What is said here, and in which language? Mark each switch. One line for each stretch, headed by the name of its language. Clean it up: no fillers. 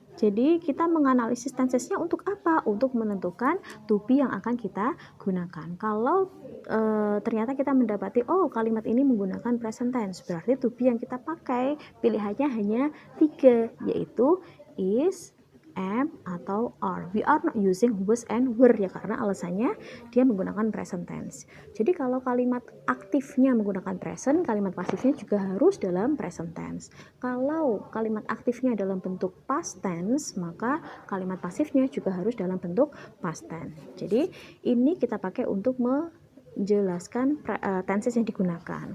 Indonesian: Jadi kita menganalisis tensesnya untuk apa? Untuk menentukan to be yang akan kita gunakan. Kalau ternyata kita mendapati kalimat ini menggunakan present tense, berarti to be yang kita pakai pilihannya hanya 3, yaitu is, am, atau are.
English: We are not using was and were ya,
Indonesian: karena alasannya dia menggunakan present tense. Jadi kalau kalimat aktifnya menggunakan present, kalimat pasifnya juga harus dalam present tense. Kalau kalimat aktifnya dalam bentuk past tense, maka kalimat pasifnya juga harus dalam bentuk past tense. Jadi ini kita pakai untuk menjelaskan tenses yang digunakan.